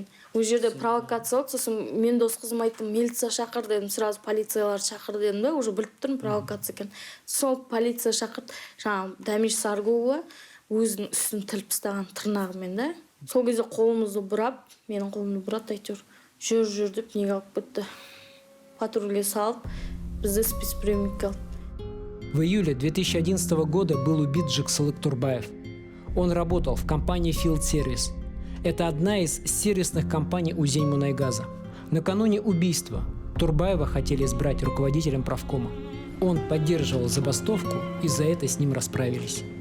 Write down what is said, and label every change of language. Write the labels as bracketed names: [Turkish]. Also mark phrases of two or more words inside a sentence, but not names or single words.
[Kazakh] Ол жерде провокация болды. Сосын мен дос қызым айттым, милиция шақыр дедім, сразу полициялар шақыр дедім да, уже біліп тұрмын провокация екен. Сол полиция шақырды. Жаңа Дәмеш Саргулова өзінің үстін тіліп тастаған тырнағымен да. Сол кезде қолымызды бұрап, менің қолымды бұрап әйтеуір жүр деп неге алып кетті. Патрульге салып, бізді спецприемникке алды. [Russian] В июле 2011 года был убит Жексылык Турбаев. Он работал в компании Field Service. Это одна из сервисных компаний Узеньмунайгаза. Накануне убийства Турбаева хотели избрать руководителем правкома. Он поддерживал забастовку, и за это с ним расправились.